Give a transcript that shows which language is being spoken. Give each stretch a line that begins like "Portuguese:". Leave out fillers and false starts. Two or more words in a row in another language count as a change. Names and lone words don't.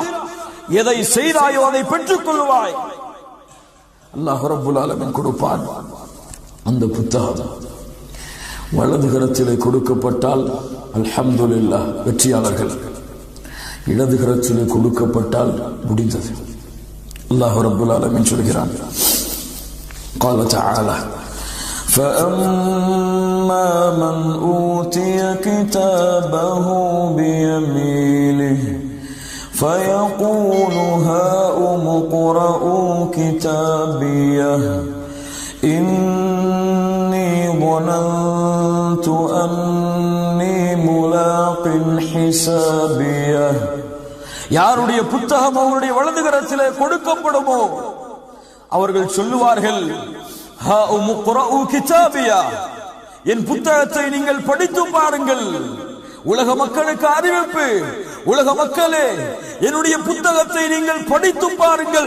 Tamil: எதை செய்தாயோ அதை பெற்றுக் கொள்வாய்.
Arabic: الله رب العالمين
Tamil: கொடுப்பான். அந்த புத்தகம் வலது கரத்திலே கொடுக்கப்பட்டால் அல்ஹம்துலில்லாஹ் வெற்றியாளர்கள், இடது கரத்திலே கொடுக்கப்பட்டால் முடிந்தது.
Arabic: الله رب العالمين
Tamil: சொல்கிறான்,
Arabic: قال تعالى فأما من أوتي كتابه بيمينه فيقول هاؤم اقرءوا كتابيه إني ظننت أني ملاق حسابيه.
Tamil: யாருடைய புத்தகம் அவருடைய வலது கரத்திலே கொடுக்கப்படுமோ அவர்கள் சொல்லுவார்கள்,
Arabic: هاؤم اقرءوا كتابيه.
Tamil: என் புத்தகத்தை நீங்கள் படித்து பாருங்கள். உலக மக்களுக்கு அறிவிப்பு, உலக மக்களே என்னுடைய புத்தகத்தை நீங்கள் படித்து பாருங்கள்.